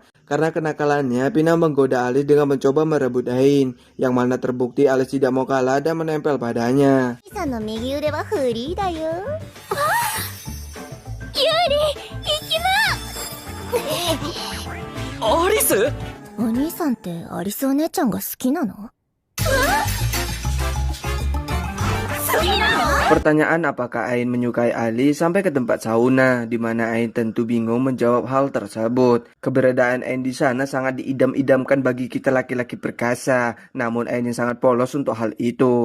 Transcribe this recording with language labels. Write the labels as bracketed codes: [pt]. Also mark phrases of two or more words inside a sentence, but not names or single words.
[id] Karena kenakalannya, Pina menggoda Alice dengan mencoba merebut Ain, yang mana terbukti Alice tidak mau kalah dan menempel padanya. Alice? [ja] お兄さんってアリスお姉ちゃんが好きなの？ [id] Pertanyaan apakah Ain menyukai Ali sampai ke tempat sauna, di mana Ain tentu bingung menjawab hal tersebut. Keberadaan Ain di sana sangat diidam-idamkan bagi kita laki-laki perkasa, namun Ain yang sangat polos untuk hal itu.